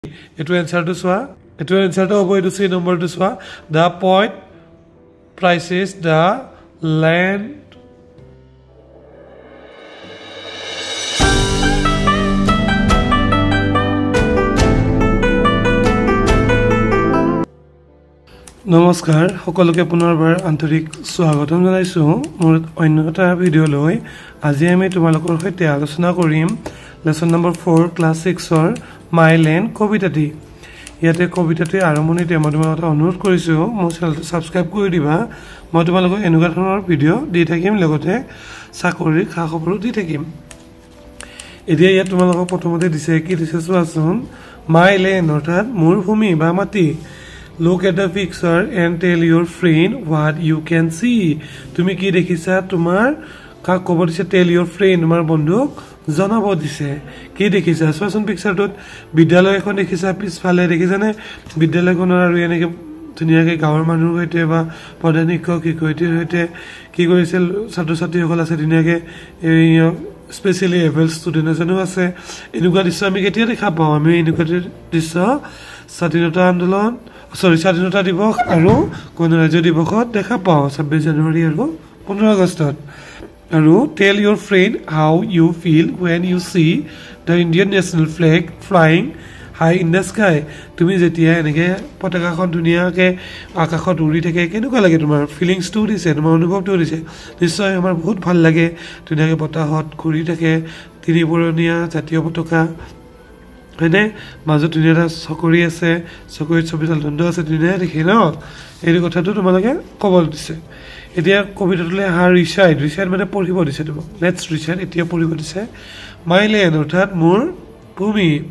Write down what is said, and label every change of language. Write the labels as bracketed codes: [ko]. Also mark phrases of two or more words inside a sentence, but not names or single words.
[as] এটো এনসারটো সোয়া এটো এনসারটো হবো এটো সি নম্বরটো সোয়া [en] the poet prices the land [as] নমস্কাৰ সকলোকে পুনৰবাৰ আন্তৰিক স্বাগতম জনাইছো মোৰ অন্য এটা ভিডিও লৈ আজি আমি তোমালোকৰ সৈতে আলোচনা কৰিম [en] lesson number [as] 4 ক্লাস 6 ৰ মাই লেন্ড কবিতাটি ইয়াতে কবিতাটি আৰম্ভণিতে মই তোমালোকক অনুৰোধ কৰিছো মোৰ চেনেলটো সাবস্ক্ৰাইব কৰি দিবা মই তোমালোকক এনেকুৱা ধৰণৰ ভিডিও দি থাকিম লগতে চাকৰিৰ খা খবৰো দি থাকিম এতিয়া ইয়াত তোমালোকক প্ৰথমতে দিছে কি দিছে চোৱাচোন মাই লেন্ড অৰ্থাৎ মোৰ ভূমি বা মাটি [en] Look at the picture and tell your friend what you can see. [as] তুমি কি দেখিছা তোমাৰ কা কবৰ দিছে [en] tell your friend [as] তোমাৰ বন্ধুক জনাব দিছে কি দেখিছা চোৱাচোন পিকচাৰটোত বিদ্যালয় এখন দেখিছা পিছফালে দেখিছানে বিদ্যালয়খনৰ আৰু এনেকে ধুনীয়াকৈ গাঁৱৰ মানুহৰ সৈতে বা প্ৰধান শিক্ষক শিক্ষয়িত্ৰীৰ সৈতে কি কৰিছিল ছাত্ৰ ছাত্ৰীসকল আছে ধুনীয়াকৈ এই [en] specially able student [as] এজনো আছে এনেকুৱা দৃশ্য আমি কেতিয়া দেখা পাওঁ আমি এনেকুৱা দৃশ্য স্বাধীনতা আন্দোলন স্বাধীনতা দিৱস আৰু গণৰাজ্য দিৱসত দেখা পাওঁ 26 জানুৱাৰী আৰু 15 আগষ্টত আৰু [en] tell your friend how you feel when you see the Indian national flag flying high in the sky [as] তুমি যেতিয়া এনেকে পতাকাখন ধুনীয়াকৈ আকাশত উৰি থাকে কেনেকুৱা লাগে তোমাৰ ফিলিংছটো দিছে তোমাৰ অনুভৱটো দিছে নিশ্চয় আমাৰ বহুত ভাল লাগে ধুনীয়াকৈ বতাহত ঘূৰি থাকে তিনিপুৰণীয়া জাতীয় পতাকা হয়নে মাজত ধুনীয়া এটা চকৰি আছে চকৰিত ছবিডাল ধুন্দা আছে ধুনীয়া দেখি ন এই কথাটো তোমালোকে ক'ব দিছে এতিয়া কবিতাটোলৈ ৰিচাইড মানে পঢ়িব দিছে তোমাক [en] let's recite [as] এতিয়া পঢ়িব দিছে মাই লেণ্ড অৰ্থাৎ মোৰ ভূমি